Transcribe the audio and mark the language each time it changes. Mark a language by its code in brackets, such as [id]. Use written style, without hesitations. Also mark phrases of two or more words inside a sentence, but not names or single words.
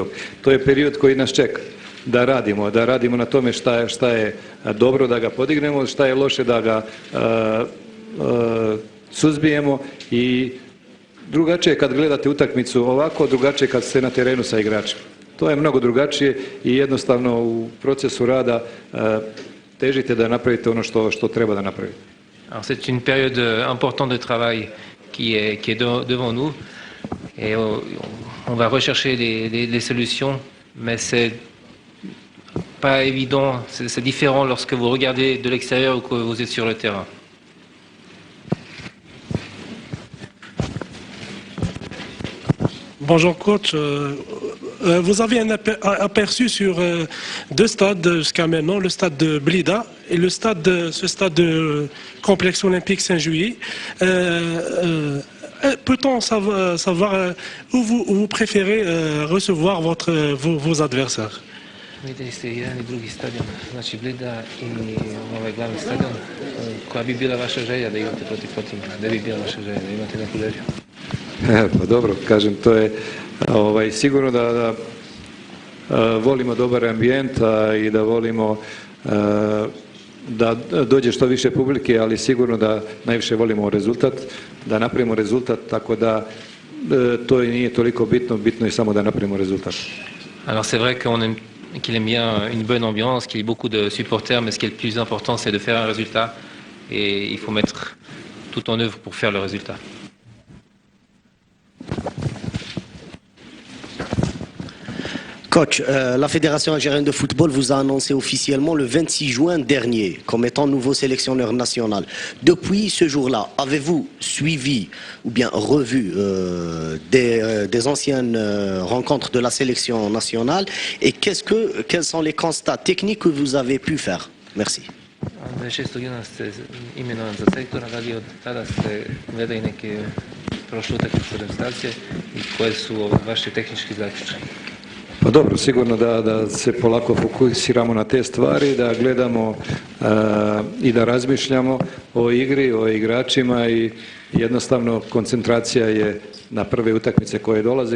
[sr] To je period koji nas čeka. Da radimo na tome šta je dobro da ga podignemo, šta je loše da ga suzbijemo i drugačije kad gledate utakmicu ovako, drugačije kad ste na terenu sa igračima. To je mnogo drugačije i jednostavno u procesu rada težite da napravite ono što treba da napravite. [fr] Alors c'est une période importante de travail qui est devant nous et on va rechercher les solutions, mais c'est pas évident, c'est différent lorsque vous regardez de l'extérieur ou que vous êtes sur le terrain. Bonjour coach, vous avez un aperçu sur deux stades jusqu'à maintenant, le stade de Blida et ce stade de complexe olympique Saint-Juillet. Peut-on savoir où vous préférez recevoir vos adversaires? [sr] Videli ste jedan i drugi stadion, znači Blida i ovaj glavni stadion. Koja bi bila vaša želja da igrate protiv tima? Gde bi bila vaša želja da imate neku želju? Pa dobro, kažem, to je sigurno da volimo dobar ambijent i da volimo da dođe što više publike, ali sigurno da najviše volimo rezultat, da napravimo rezultat, tako da to i nije toliko bitno, bitno je samo da napravimo rezultat. [fr] Alors c'est vrai qu'il aime bien une bonne ambiance, qu'il y ait beaucoup de supporters, mais ce qui est le plus important, c'est de faire un résultat. Et il faut mettre tout en œuvre pour faire le résultat. Coach, la Fédération algérienne de football vous a annoncé officiellement le 26 juin dernier comme étant nouveau sélectionneur national. Depuis ce jour-là, avez-vous suivi ou bien revu des anciennes rencontres de la sélection nationale et quels sont les constats techniques que vous avez pu faire? Merci. [sr] 26. juna ste imenovan za selektora, da li od tada ste gledali neke prošle utakmice reprezentacije i koje su vaši tehnički zaključci? Pa dobro, sigurno da se polako fokusiramo na te stvari, da gledamo i da razmišljamo o igri, o igračima i jednostavno koncentracija je na prve utakmice koje dolaze.